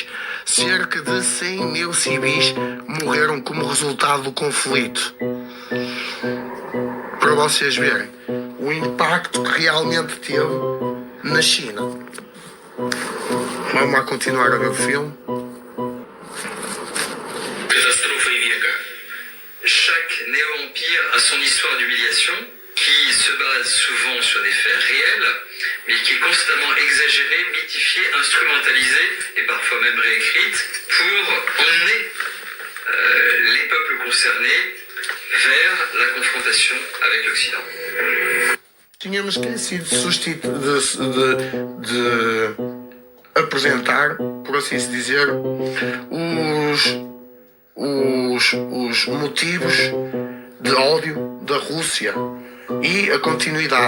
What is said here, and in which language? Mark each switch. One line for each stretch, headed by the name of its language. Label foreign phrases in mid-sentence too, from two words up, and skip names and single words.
Portuguese: Cerca de 100 mil civis morreram como resultado do conflito. Para vocês verem o impacto que realmente teve na China. Vamos lá continuar a ver o filme.
French: Catastrophe Vieca. Chaque néo-empire a son histoire d'humiliation qui se base souvent sur des faits réels, mais qui est constamment exagérée, mythifiée, instrumentalisée et parfois même réécrite pour emmener les peuples concernés vers la confrontation avec l'Occident.
Portuguese: Tínhamos esquecido de apresentar, por assim se dizer, os motivos de ódio da Rússia e a continuidade.